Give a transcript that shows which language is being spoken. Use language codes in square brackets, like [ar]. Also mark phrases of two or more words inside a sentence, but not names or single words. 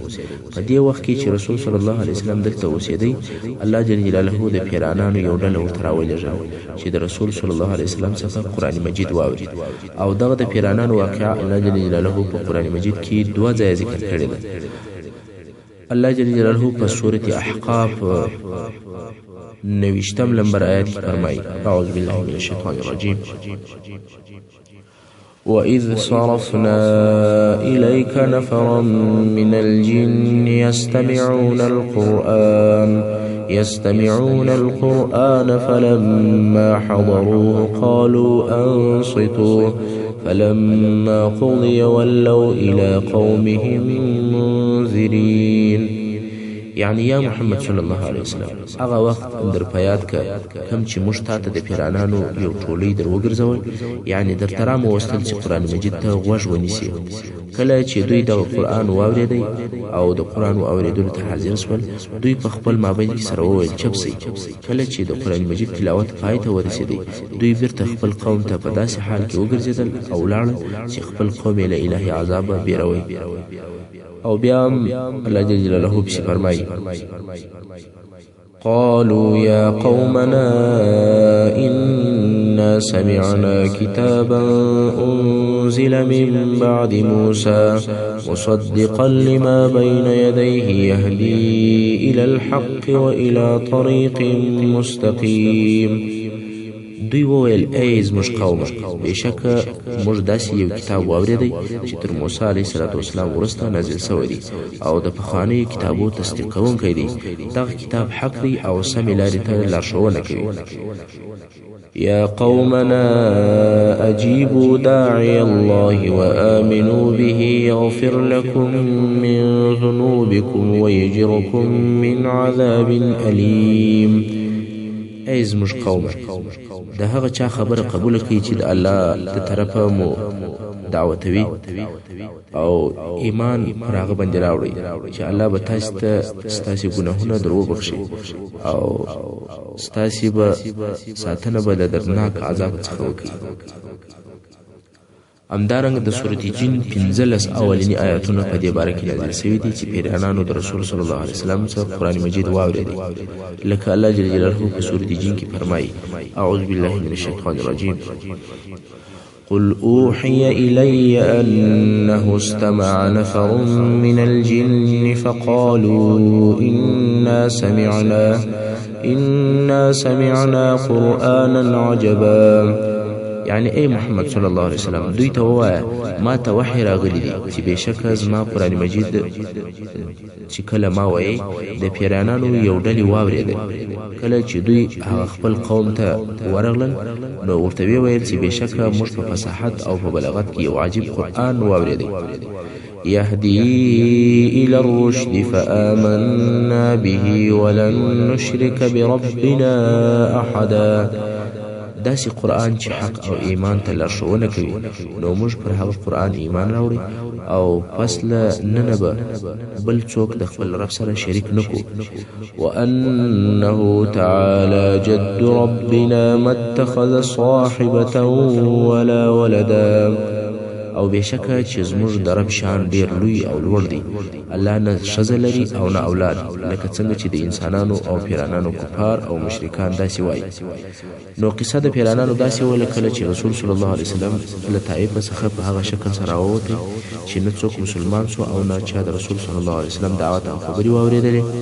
[ps] په دې وخت کې چې رسول [ar] صلی الله علیه وسلم [ps] دلته اوسېدی الله [ar] جل جلاله [ps] د پیرانانو یو ډله ورته راولېږه چې د رسول [ar] صلی الله علیه وسلم [ps] څخه قرآن مجید واوري او دغه د پیرانانو واقعه الله [ar] جل جلاله [ps] په قرآن مجید کې دوه ځایه ذکر کړې ده. الله [ar] جل جلاله [ps] په سورة احقاف 90 نمبر آیات کې فرمایي [ar] اعوذ بالله من الشیطان الرجیم وَإِذْ صَرَفْنَا إِلَيْكَ نَفَرًا مِنَ الْجِنِّ يَسْتَمِعُونَ الْقُرْآنَ فَلَمَّا حَضَرُوهُ قَالُوا أَنصِتُوا فَلَمَّا قُضِيَ وَلَّوْا إِلَى قَوْمِهِمْ مُنذِرِينَ. [ps] یعنی یا محمد [ar] صلی الله علیه وسلم [ps] هغه وخت در په یاد که کوم چې موږ تا ته د پیرانانو یو ټولۍ در وګرځول یعنی در ته راوستل چې قرآن مجید ته غوږ ونیسي. کله چې دوی دغه قرآن واورېدی او د قرآن واورېدلو ته حاضر سول دوی په خپل مابین کې سره وویل چپ سئ. کله چې د قرآن مجید تلاوت پای ته ورسېدی دوی بیرته خپل قوم ته په داسې حال کې وګرځېدل او ولاړل چې خپل قوم یې له الهي عذابه بیروي. او بیا الله [ar] جل جلاله [ps] پسې فرمایي [ar] قالوا يا قومنا إنا سمعنا كتابا أنزل من بعد موسى مصدقا لما بين يديه يهدي إلى الحق وإلى طريق مستقيم. [ps] دوی وویل ای زموږ قومه بېشکه موږ داسې یو کتاب واورېدی چې تر موسی [ar] علیه السلام [ps] وروسته نازل سوی دی او د پخوانیو کتابو تصدیق کوونکی دی. دغه کتاب حق دی او سمې لارې ته لارښوونه کوي. [ar] يا قومنا أجيبوا داعي الله وآمنوا به يغفر لكم من ذنوبكم ويجركم من عذاب أليم. [ps] ای زموږ قومه د هغه چا خبره قبول کړئ چې د الله د طرفه مو دعوتوي او ایمان پر هغه باندې راوړئ چې الله به تاسو ته ستاسې ګناهونه در وبخښي او ستاسې به ساتنه به د دردناک عذاب څخه وکړي. همدارنګه د سورة جن 15 اولینی آیاتونه په دې باره کې نازل شوي دي چې پیرانانو د رسول [ar] صلی الله علیه وسلم [ps] څخه قرآن مجید واورېدی. لکه الله [ar] جل جلاله [ps] په سورة جن کې فرمایي [ar] اعوذ بالله من الشیطان الرجیم قل أوحي إلي أنه استمع نفر من الجن فقالوا إنا سمعنا قرآنا عجبا. [ps] یعنی ای محمد [ar] صلی الله علیه وسلم [ps] دوی ته ووایه ما ته وحی راغلی دی چې بېشکه زما قرآن مجید چې کله ما وایي د پیرانانو یو ډلې واورېده. کله چې دوی هغه خپل قوم ته ورغلل نو ورته ویې ویل چې بېشکه موږ په فصاحت او په بلاغت کې یو عجیب قرآن واورېدی. [ar] يهدي إلى الرشد فآمنا به ولن نشرك بربنا أحدا. [ps] داسې قرآن چې حق او ایمان ته لارښوونه کوي نو موږ پر هغه قرآن ایمان راوړي او پس له ننه به بل څوک د خپل رب سره شریک نکو. [ar] وأنه تعالى جد ربنا ما اتخذ صاحبة ولا ولدا. [ps] او بېشکه چې زموږ د رب شان ډېر لوی او لوړ دی. الله نه ښځه لري او نه اولاد لکه څنګه چې د انسانانو او پیرانانو کفار او مشرکان داسې وایي. نو قصه د پیرانانو داسې وله کله چې رسول [ar] صلی الله علیه وسلم [ps] له طایفه څخه په هغه شکل سره راووتی چې نه څوک مسلمان سو او نه چا د رسول [ar] صلی الله علیه وسلم [ps] دعوت او خبرې واورېدلې.